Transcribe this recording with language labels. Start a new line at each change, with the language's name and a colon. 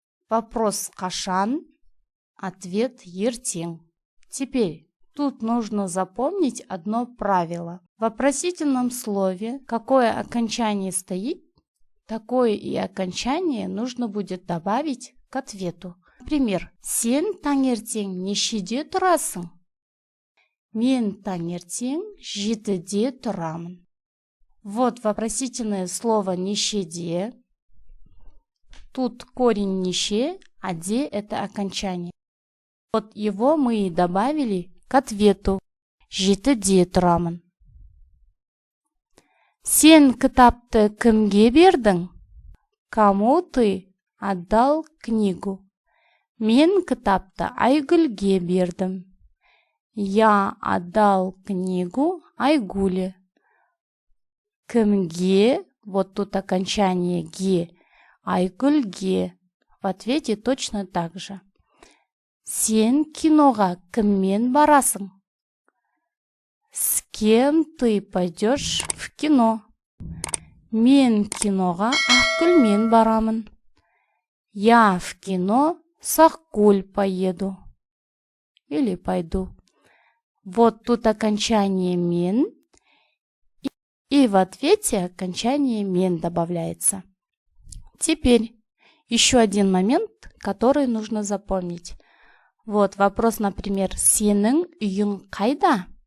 Russian: Вопрос
Kazakh: қашан?
Russian: Ответ
Kazakh: ертең.
Russian: Теперь тут нужно запомнить одно правило. В вопросительном слове какое окончание стоит, такое и окончание нужно будет добавить к ответу.
Kazakh: Например, сен таңертең нешеде тұрасың? Мен таңертең 7-де тұрамын.
Russian: Вот вопросительное слово нешеде. Тут корень неше, а де это окончание. Вот его мы и добавили к ответу.
Kazakh: 7-де тұрамын. Сен кітапты кімге бердің?
Russian: Кому ты отдал книгу?
Kazakh: Мен кітапты Айгүлге бердім.
Russian: Я отдал книгу Айгуле. Кімге, вот тут окончание ге, Айгүлге. В ответе точно так же.
Kazakh: Сен киноға кіммен барасың?
Russian: С кем ты пойдешь в кино?
Kazakh: Мен киноға Ақгүлмен барамын.
Russian: Я в кино с Ақгүл поеду. Или пойду. Вот тут окончание мен. И в ответе окончание мен добавляется. Теперь еще один момент, который нужно запомнить. Вот вопрос, например,
Kazakh: сенің үйің қайда?